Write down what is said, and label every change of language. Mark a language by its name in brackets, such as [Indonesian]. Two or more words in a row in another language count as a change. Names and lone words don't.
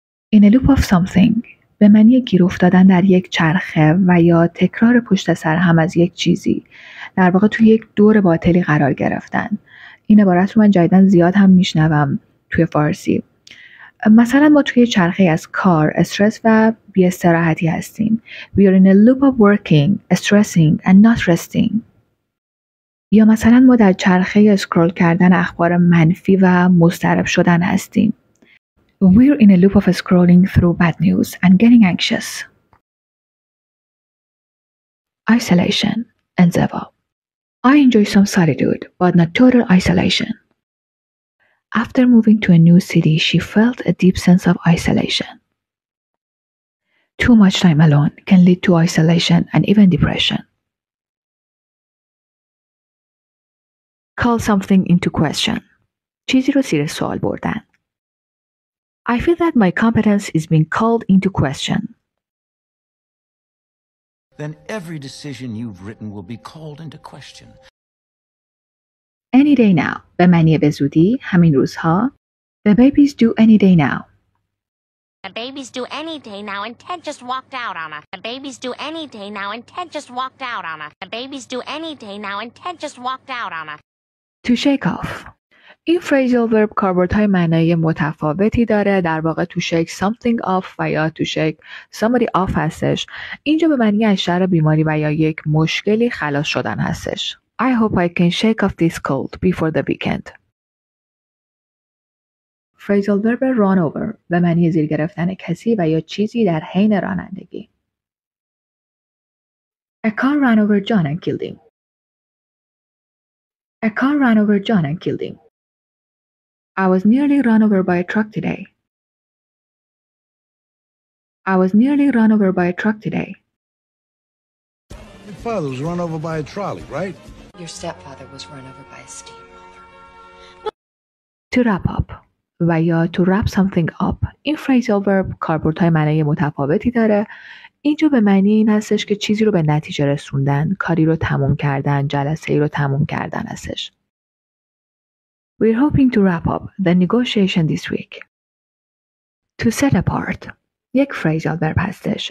[English] In a loop of something [Persian] به معنی گیر افتادن در یک چرخه و یا تکرار پشت سر هم از یک چیزی، در واقع توی یک دور باطلی قرار گرفتن. این عبارت رو من جدیداً زیاد هم میشنوم توی فارسی. مثلا ما توی چرخه از کار، استرس و بی استراحتی هستیم. [English] We are in a loop of working, stressing and not resting. [Persian] یا مثلا ما در چرخه اسکرول کردن اخبار منفی و مضطرب شدن هستیم. [English] We're in a loop of scrolling through bad news and getting anxious. Isolation, انزوا. I enjoy some solitude, but not total isolation. After moving to a new city, she felt a deep sense of isolation. Too much time alone can lead to isolation and even depression. Call something into question. [Persian] چیزی رو زیر سوال بردن. [English] I feel that my competence is being called into question. Then every decision you've written will be called into question. Any day now [Persian] به معنی به زودی، همین روزها. [English] The babies do any day now. The babies do any day now and Ted just walked out on her. The babies do any day now and Ted just walked out on her. The babies do any day now and Ted just walked out on her. To shake off. [Persian] این [English] phrasal verb [Persian] کاربردهای معنایی متفاوتی داره. در واقع [English] to shake something off [Persian] و یا [English] to shake somebody off [Persian] هستش. اینجا به معنی از شر بیماری و یا یک مشکلی خلاص شدن هستش. [English] I hope I can shake off this cold before the weekend. phrasal verb run over [Persian] به معنی زیر گرفتن کسی و یا چیزی در حین رانندگی. [English] A car ran over John and killed him. A car ran over John and killed him. I was nearly run over by a truck today. I was nearly run over by a truck today. Your father was run over by a trolley, right? Your stepfather was run over by a steamroller. To wrap up [Persian] و یا [English] to wrap something up [Persian] این [English] phrasal verb [Persian] کاربردهای معنی متفاوتی داره. اینجا به معنی این هستش که چیزی رو به نتیجه رسوندن، کاری رو تموم کردن، جلسه‌ای رو تموم کردن هستش. [English] We're hoping to wrap up the negotiation this week. To set apart یک phrasal verb هستش.